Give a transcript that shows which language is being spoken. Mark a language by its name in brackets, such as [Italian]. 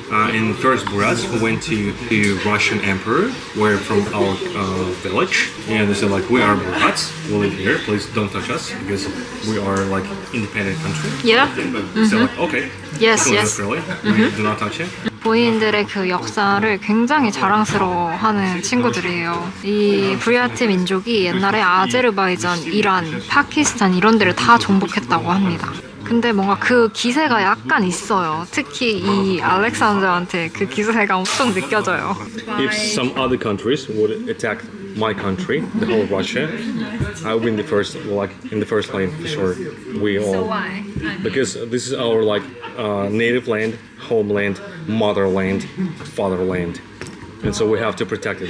[English] In first Burats, who went to the Russian emperor, were from our village, and they said like, we are Burats, we live here, please don't touch us because we are like independent country. Yeah. They said like, okay, Yes, don't yes. really, we do not touch it. [Korean] 본인들의 그 역사를 굉장히 자랑스러워하는 친구들이에요. 이 부랴트 민족이 옛날에 아제르바이잔, 이란, 파키스탄 이런 데를 다 정복했다고 합니다. 근데 뭔가 그 기세가 약간 있어요. 특히 이 알렉산더한테 그 기세가 엄청 느껴져요. [English] If some other countries would attack my country, the whole Russia, I would be in the first line for sure. We all. So why? Because this is our like native land, homeland, motherland, fatherland, and so we have to protect it.